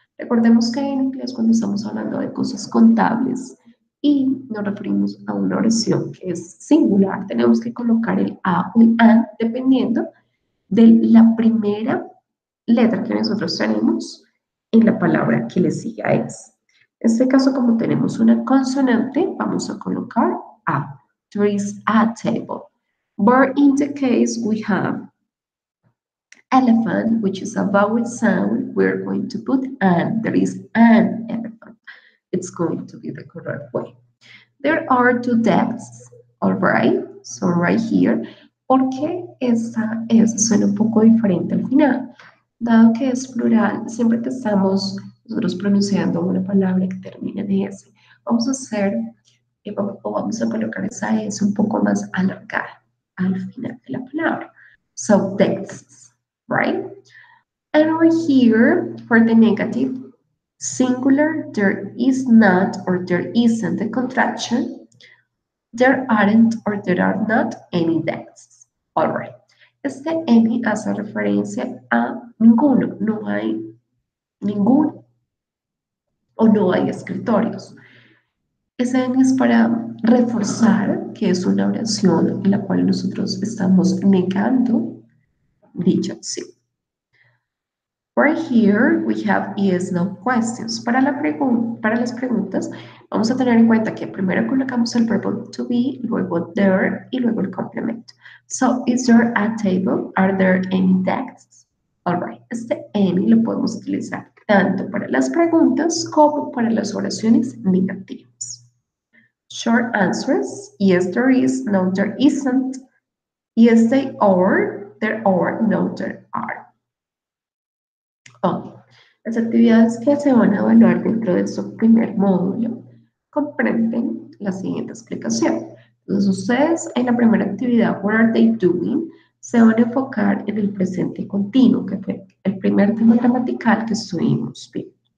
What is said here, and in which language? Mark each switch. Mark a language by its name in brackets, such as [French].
[Spanish] Recordemos que en inglés cuando estamos hablando de cosas contables y nos referimos a una oración que es singular, tenemos que colocar el a o el an dependiendo de la primera letra que nosotros tenemos en la palabra que le sigue a esa. En este caso, como tenemos una consonante, vamos a colocar a. [English] There is a table. But in the case we have elephant, which is a vowel sound, we're going to put an. There is an elephant. It's going to be the correct way. There are two desks, all right? So right here, [Spanish] porque esta suena un poco diferente al final. Dado que es plural, siempre que estamos nosotros pronunciando una palabra que termina en S, vamos a hacer, o vamos a colocar esa S un poco más alargada al final de la palabra. [English] So, desks, right? And over here, for the negative, singular, there is not or there isn't a contraction. There aren't or there are not any desks. All right. [Spanish] Este any hace referencia a ninguno, no hay ninguno o no hay escritorios. Ese any es para reforzar que es una oración en la cual nosotros estamos negando dicha acción. [English] Right here we have yes, no questions. [Spanish] Para las preguntas, vamos a tener en cuenta que primero colocamos el verbo to be, luego there y luego el complemento. [English] So, is there a table? Are there any desks? [Spanish] Alright, este any lo podemos utilizar tanto para las preguntas como para las oraciones negativas. [English] Short answers, yes there is, no there isn't, yes they are, there are, no there are. [Spanish] Oh, las actividades que se van a evaluar dentro de su primer módulo comprenden la siguiente explicación. Entonces, ustedes en la primera actividad, [English] what are they doing? [Spanish] Se van a enfocar en el presente continuo, que fue el primer tema gramatical que estuvimos viendo.